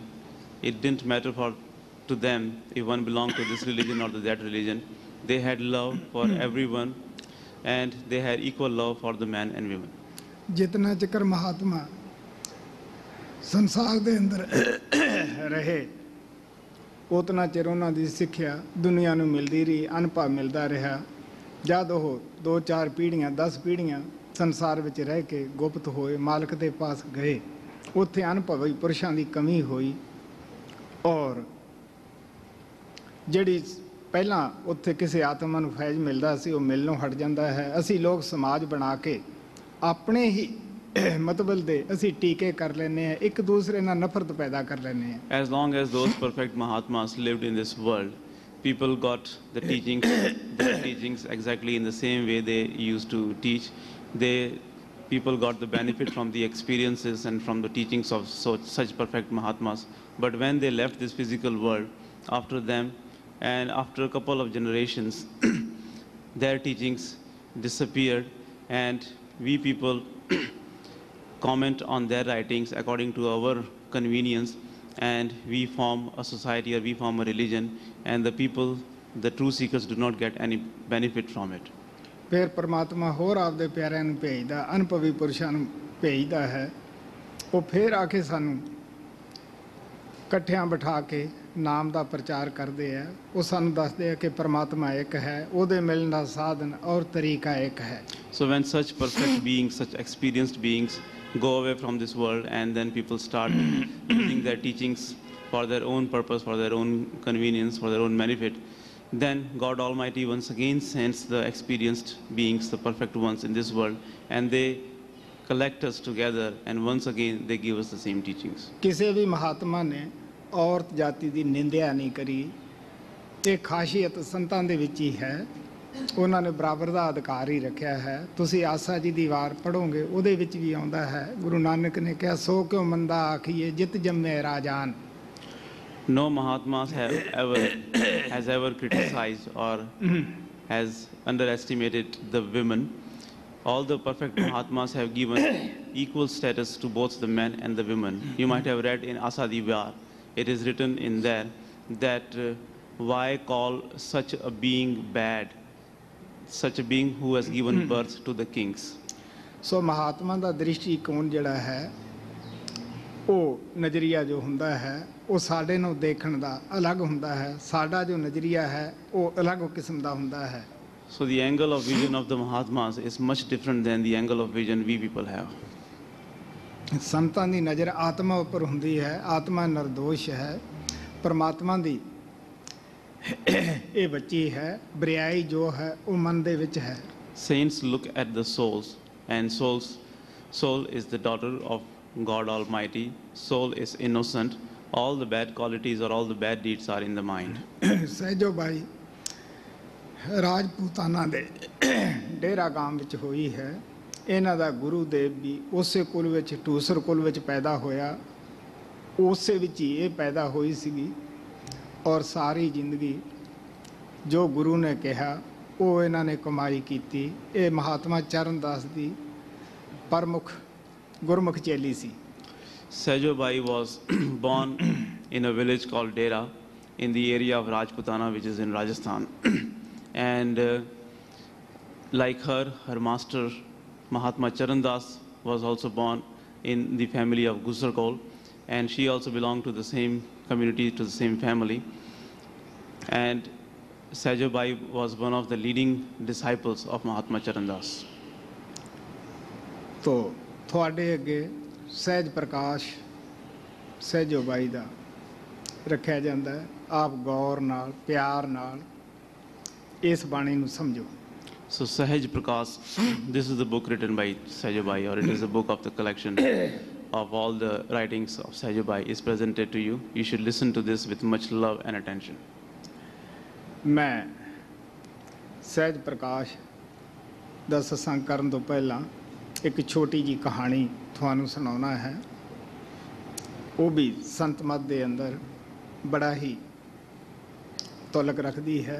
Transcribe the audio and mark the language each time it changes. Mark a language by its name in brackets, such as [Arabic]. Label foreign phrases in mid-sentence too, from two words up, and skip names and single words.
[English] It didn't matter to them if one belonged to this religion or to that religion. They had love for everyone, and they had equal love for the men and women. [Punjabi] ਜਿਤਨਾ ਚਿਰ ਮਹਾਤਮਾ ਸੰਸਾਰ ਦੇ ਅੰਦਰ ਰਹੇ, ਉਤਨਾ ਚਿਰ ਉਹਨਾਂ ਦੀ ਸਿੱਖਿਆ ਦੁਨੀਆ ਨੂੰ ਮਿਲਦੀ ਰਹੀ, ਅਨੁਭਵ ਮਿਲਦਾ ਰਿਹਾ। ਜਦ ਉਹ 2-4 ਪੀੜ੍ਹੀਆਂ 10 ਪੀੜ੍ਹੀਆਂ ਸੰਸਾਰ ਵਿੱਚ ਰਹਿ ਕੇ ਗੁਪਤ ਹੋਏ, ਮਾਲਕ ਦੇ ਪਾਸ ਗਏ, ਉੱਥੇ ਅਨੁਭਵੀ ਪੁਰਸ਼ਾਂ ਦੀ ਕਮੀ ਹੋਈ, ਔਰ ਜਿਹੜੀ ਪਹਿਲਾਂ ਉੱਥੇ ਕਿਸੇ ਆਤਮਾ ਨੂੰ ਫੈਜ਼ ਮਿਲਦਾ ਸੀ ਉਹ ਮਿਲਣੋਂ ਹਟ ਜਾਂਦਾ ਹੈ। ਅਸੀਂ ਲੋਕ ਸਮਾਜ ਬਣਾ ਕੇ ਆਪਣੇ ਹੀ ਮਤਲਬ ਦੇ ਅਸੀਂ ਟੀਕੇ ਕਰ ਲੈਂਦੇ ਹਾਂ, ਇੱਕ ਦੂਸਰੇ ਨਾਲ ਨਫ਼ਰਤ ਪੈਦਾ ਕਰ ਲੈਂਦੇ ਹਾਂ। [English] As long as those perfect Mahatmas lived in this world, people got the teachings exactly in the same way they used to teach. People got the benefit from the experiences and from the teachings of such perfect Mahatmas. But when they left this physical world, after them, and after a couple of generations, their teachings disappeared, and we people comment on their writings according to our convenience, and we form a society or we form a religion, and the people, the true seekers, do not get any benefit from it. [Punjabi] ਫਿਰ ਪਰਮਾਤਮਾ ਹੋਰ ਆਪਦੇ ਪਿਆਰਿਆਂ ਨੂੰ ਭੇਜਦਾ, ਅਨੁਭਵੀ ਪੁਰਸ਼ਾਂ ਨੂੰ ਭੇਜਦਾ ਹੈ। ਉਹ ਫਿਰ ਆ ਕੇ ਸਾਨੂੰ ਇਕੱਠਿਆਂ ਬਿਠਾ ਕੇ ਨਾਮ ਦਾ ਪ੍ਰਚਾਰ ਕਰਦੇ ਆ। ਉਹ ਸਾਨੂੰ ਦੱਸਦੇ ਆ ਕਿ ਪਰਮਾਤਮਾ ਇੱਕ ਹੈ, ਉਹਦੇ ਮਿਲਣ ਦਾ ਸਾਧਨ ਔਰ ਤਰੀਕਾ ਇੱਕ ਹੈ। [English] So when such perfect beings, such experienced beings go away from this world, and then people start using their teachings for their own purpose, for their own convenience, for their own benefit, then God Almighty once again sends the experienced beings, the perfect ones in this world, and they collect us together, and once again they give us the same teachings. [Punjabi] ਕਿਸੇ ਵੀ ਮਹਾਤਮਾ ਨੇ ਔਰਤ ਜਾਤੀ ਦੀ ਨਿੰਦਿਆ ਨਹੀਂ ਕਰੀ। ਇਹ ਖਾਸੀਅਤ ਸੰਤਾਂ ਦੇ ਵਿੱਚ ਹੀ ਹੈ। ਉਹਨਾਂ ਨੇ ਬਰਾਬਰ ਦਾ ਅਧਿਕਾਰ ਹੀ ਰੱਖਿਆ ਹੈ। ਤੁਸੀਂ ਆਸਾ ਜੀ ਦੀ ਵਾਰ ਪੜ੍ਹੋਗੇ, ਉਹਦੇ ਵਿੱਚ ਵੀ ਆਉਂਦਾ ਹੈ, ਗੁਰੂ ਨਾਨਕ ਨੇ ਕਿਹਾ ਸੋ ਕਿਉਂ ਮੰਦਾ ਆਖੀਏ ਜਿਤ ਜੰਮੇ ਰਾਜਾਨ। [English] No Mahatmas has ever criticized or has underestimated the women. All the perfect Mahatmas have given equal status to both the men and the women. You might have read in Asadi Vyar, it is written in there that why call such a being bad, such a being who has given birth to the kings. [Punjabi] ਸੋ ਮਹਾਤਮਾ ਦਾ ਦ੍ਰਿਸ਼ਟੀਕੋਣ ਜਿਹੜਾ ਹੈ, ਉਹ ਨਜ਼ਰੀਆ ਜੋ ਹੁੰਦਾ ਹੈ ਉਹ ਸਾਡੇ ਨੂੰ ਦੇਖਣ ਦਾ ਅਲੱਗ ਹੁੰਦਾ ਹੈ। ਸਾਡਾ ਜੋ ਨਜ਼ਰੀਆ ਹੈ ਉਹ ਅਲੱਗ ਕਿਸਮ ਦਾ ਹੁੰਦਾ ਹੈ। [English] So the angle of vision of the Mahatmas is much different than the angle of vision we people have. [Punjabi] ਸੰਤਾਂ ਦੀ ਨਜ਼ਰ ਆਤਮਾ ਉੱਪਰ ਹੁੰਦੀ ਹੈ। ਆਤਮਾ ਨਿਰਦੋਸ਼ ਹੈ। ਪਰਮਾਤਮਾ ਦੀ ਇਹ ਬੱਚੀ ਹੈ। ਬਰਿਆਈ ਜੋ ਹੈ ਉਹ ਮਨ ਦੇ ਵਿੱਚ ਹੈ। [English] Saints look at the souls, and soul is the daughter of God Almighty. Soul is innocent. All the bad qualities or all the bad deeds are in the mind. [Punjabi] ਸਹਿਜੋ ਬਾਈ ਰਾਜਪੂਤਾਨਾ ਦੇ ਡੇਰਾ ਗਾਮ ਵਿੱਚ ਹੋਈ ਹੈ। ਇਹਨਾਂ ਦਾ ਗੁਰੂ ਦੇਵ ਵੀ ਉਸੇ ਕੁਲ ਵਿੱਚ, ਟੂਸਰ ਕੁਲ ਵਿੱਚ ਪੈਦਾ ਹੋਇਆ। ਉਸੇ ਵਿੱਚ ਹੀ ਇਹ ਪੈਦਾ ਹੋਈ ਸੀਗੀ, ਔਰ ਸਾਰੀ ਜ਼ਿੰਦਗੀ ਜੋ ਗੁਰੂ ਨੇ ਕਿਹਾ ਉਹ ਇਹਨਾਂ ਨੇ ਕਮਾਈ ਕੀਤੀ। ਇਹ ਮਹਾਤਮਾ ਚਰਨਦਾਸ ਦੀ ਪ੍ਰਮੁੱਖ ਗੁਰਮੁਖ ਚੇਲੀ ਸੀ। [English] Sajo Bai was born in a village called Dera in the area of Rajputana, which is in Rajasthan. And like her master Mahatma Charandas was also born in the family of Gusarkol, and she also belonged to the same community, to the same family. And Sajo Bai was one of the leading disciples of Mahatma Charandas. [Punjabi] तो ਤੁਹਾਡੇ ਅੱਗੇ ਸਹਿਜ ਪ੍ਰਕਾਸ਼ ਸਹਿਜੋ ਬਾਈ ਦਾ ਰੱਖਿਆ ਜਾਂਦਾ ਹੈ। ਆਪ ਗੌਰ ਨਾਲ, ਪਿਆਰ ਨਾਲ ਇਸ ਬਾਣੀ ਨੂੰ ਸਮਝੋ। [English] So Sahaj Prakash, this is the book written by Sajo Bai, or it is a book of the collection of all the writings of Sahajabai is presented to you. You should listen to this with much love and attention. [Punjabi] ਮੈਂ ਸਹਿਜ ਪ੍ਰਕਾਸ਼ ਦਾ ਸਤਸੰਗ ਕਰਨ ਤੋਂ ਪਹਿਲਾਂ ਇੱਕ ਛੋਟੀ ਜੀ ਕਹਾਣੀ ਤੁਹਾਨੂੰ ਸੁਣਾਉਣਾ ਹੈ। ਉਹ ਵੀ ਸੰਤ ਮਤ ਦੇ ਅੰਦਰ ਬੜਾ ਹੀ ਤੁਲਕ ਰੱਖਦੀ ਹੈ।